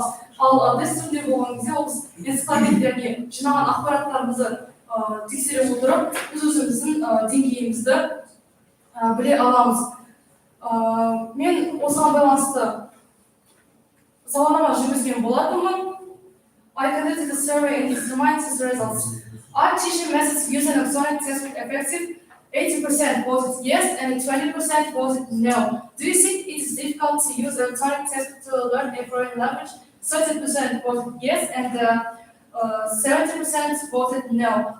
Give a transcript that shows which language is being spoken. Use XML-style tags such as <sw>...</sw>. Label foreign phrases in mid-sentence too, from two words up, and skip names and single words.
<kk>Ал тест түрінде болған кезде ол энциклопедияға жинаған ақпараттарымызды тексере отырып, біз өзіміздің деңгейімізді біле аламыз. Мен осыған байланысты сауалнама жүргізген болатынмын.</kk> <en>I conducted the survey and determined its results. Are teaching methods using electronic textbook effective? 80% voted yes and 20% voted no. Do you think it is difficult to use electronic tests to learn a foreign language? 30% voted yes and 70% voted no.</en>